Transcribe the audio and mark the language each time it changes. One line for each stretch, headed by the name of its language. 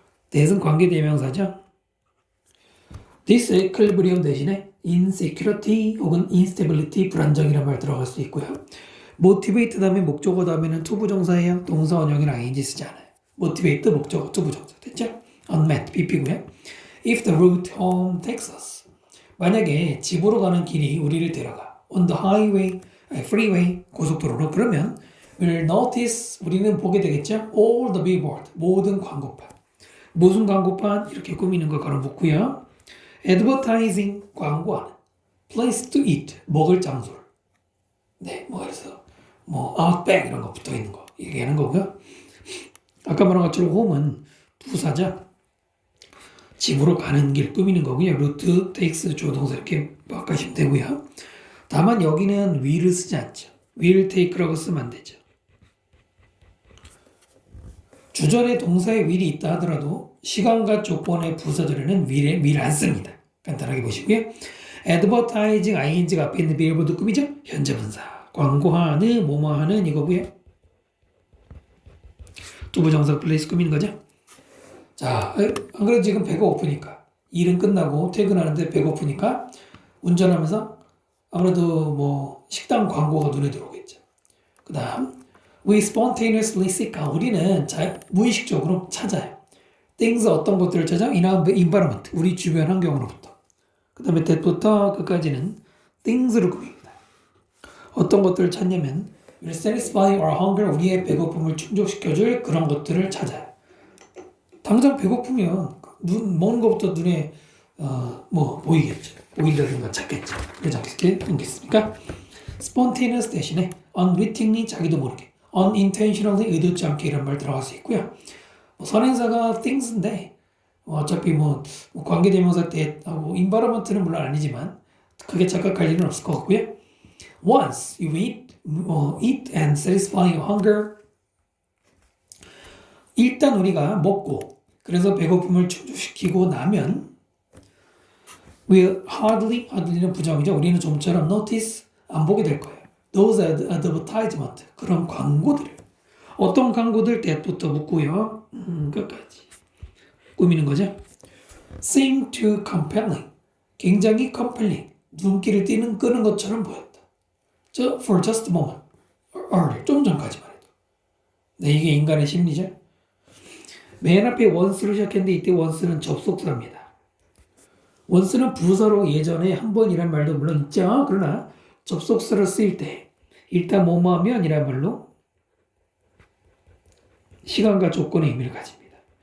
Korean: that은 관계대명사죠. disequilibrium 대신에 insecurity 혹은 instability, 불안정이라는 말 들어갈 수 있고요. motivate 다음에 목적어 다음에는 투부정사예요. 동사 원형이랑 ing 쓰지 않아요. motivate 목적어 투부정사 됐죠? unmet pp고요.
English: if the route home takes us,
Korean: 만약에 집으로 가는 길이 우리를 데려가
English: on the highway, freeway,
Korean: 고속도로로, 그러면
English: we'll notice,
Korean: 우리는 보게 되겠죠?
English: all the billboard,
Korean: 모든 광고판. 무슨 광고판? 이렇게 꾸미는 걸 걸어붙고요. advertising, 광고하는.
English: place to eat,
Korean: 먹을 장소를. 네, 그래서 outback 이런 거 붙어 있는 거 얘기하는 거고요. 아까 말한 것처럼 home은 부사죠. 집으로 가는 길 꾸미는 거고요. route, takes, 조동사 이렇게 바꾸시면 되고요. 다만 여기는 will을 쓰지 않죠. will take라고 쓰면 안 되죠. 주절에 동사에 will이 있다 하더라도 시간과 조건의 부사들에는 will 안 씁니다. 간단하게 보시고요. advertising, ing가 앞에 있는 billboard 꾸미죠? 현재 분사. 광고하는, 뭐뭐하는 이거고요. 투부정사 place 꾸미는 거죠. 자, 안 그래도 지금 배가 고프니까 일은 끝나고 퇴근하는데 배고프니까 운전하면서 아무래도 식당 광고가 눈에 들어오겠죠.
English: 그 다음 we spontaneously seek out,
Korean: 우리는 무의식적으로 찾아요. things 어떤 것들을 찾아?
English: in our environment.
Korean: 우리 주변 환경으로부터. 그 다음에 that부터 끝까지는 things로 꾸밉니다. 어떤 것들을 찾냐면
English: will satisfy our hunger.
Korean: 우리의 배고픔을 충족시켜줄 그런 것들을 찾아요. 당장 배고프면 눈 먹는 것부터 눈에 보이겠죠. 보이려는 거 찾겠죠. 그러지 않겠습니까? spontaneous 대신에 unwittingly 자기도 모르게 unintentionally 의도치 않게 이런 말 들어갈 수 있고요. 선행사가 things인데 어차피 관계대명사 때 environment는 물론 아니지만 크게 착각할 일은 없을 것 같고요.
English: Once you eat and satisfy your hunger.
Korean: 일단 우리가 먹고 그래서 배고픔을 충족시키고 나면
English: we'll hardly
Korean: 는 부정이죠. 우리는 좀처럼 notice 안 보게 될 거예요.
English: Those advertisement
Korean: 그런 광고들을 어떤 광고들 때부터 묻고요. 끝까지 꾸미는 거죠.
English: Seem to compelling
Korean: 굉장히 compelling 눈길을 끄는 것처럼 보였다.
English: For just a moment earlier
Korean: 좀 전까지만 해도. 네, 이게 인간의 심리죠. 맨 앞에 once로 시작했는데 이때 once는 접속사입니다. once는 부사로 예전에 한 번이란 말도 물론 있죠. 그러나 접속사를 쓰일 때 일단 뭐뭐 하면 이란 말로 시간과 조건의 의미를 가집니다.